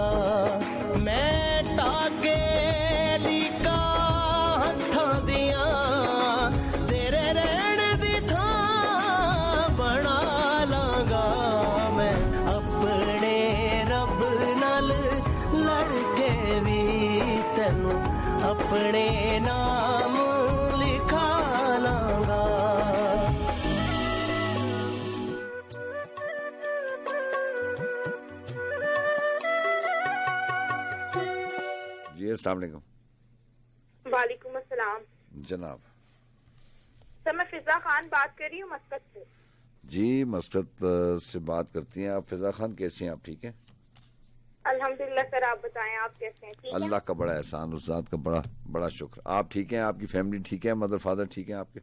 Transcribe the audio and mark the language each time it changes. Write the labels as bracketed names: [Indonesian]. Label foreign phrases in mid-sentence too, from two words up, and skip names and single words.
[Punjabi] ਮੈਂ ਟਾਕੇ ਲਿਕਾ ਹੱਥਾਂ ਦੀਆਂ ਤੇਰੇ ਰਹਿਣ ਦੀ ਥਾਂ ਬਣਾ ਲਾਂਗਾ। ਮੈਂ ਅਪਣੇ ਰੱਬ ਨਾਲ ਲੜ ਕੇ ਭੀ ਤੈਨੂੰ ਅਪਣੇ ਨਾਮ ਲਿਖਾ ਲਾਂਗਾ। [Arabic] जी السلام عليكم. وعليكم السلام [Urdu] जनाब। سر میں فضا خان بات کر رہی ہوں مسقط سے. جی مسقط سے بات کرتی ہیں آپ. فضا خان کیسی ہیں آپ؟ ٹھیک ہیں अल्हम्दुलिल्लाह। سر آپ بتائیں آپ کیسے ہیں؟ ٹھیک اللہ کا بڑا احسان، اس ذات کا بڑا بڑا شکر. آپ ٹھیک ہیں؟ آپ کی فیملی ٹھیک ہے? [English] mother father [Urdu] ٹھیک ہے آپ کے?